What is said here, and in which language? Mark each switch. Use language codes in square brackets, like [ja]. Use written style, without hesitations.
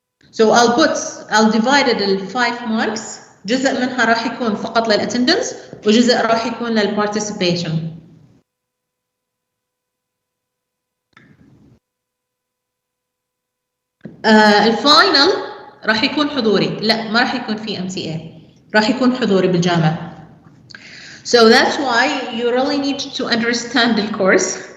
[en] So I'll divide it in 5 marks. [ar] جزء منها راح يكون فقط للاتندنس وجزء راح يكون للبارتيسيبيشن. الفاينل راح يكون حضوري، لا ما راح يكون في MTA، راح يكون حضوري بالجامعة. [en] So that's why you really need to understand the course.